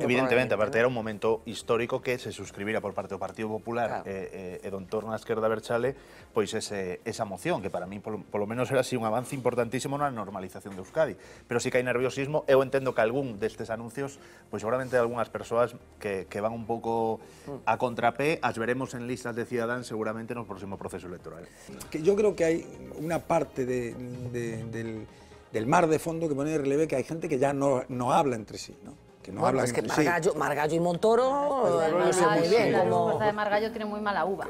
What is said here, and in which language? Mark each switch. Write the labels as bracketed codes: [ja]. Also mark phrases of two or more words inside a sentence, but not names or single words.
[gl] Evidentemente, aparte era un momento histórico que se suscribira por parte do Partido Popular e do entorno da esquerda Berchale pois esa moción, que [es] para mí [gl] polo menos era así un avance importantísimo na normalización de Euskadi. Pero sí que hai nerviosismo. Eu entendo que algún destes anuncios, pois seguramente algunhas persoas que van un pouco a contrapé, [es] as veremos en listas de Ciudadanos seguramente en el próximo proceso electoral. Yo creo que hay una parte del mar de fondo que pone de relieve que hay gente que ya no habla entre sí, ¿no? Que no hablan es que entre Margallo y Montoro no sé muy bien. La respuesta de Margallo tiene muy mala uva.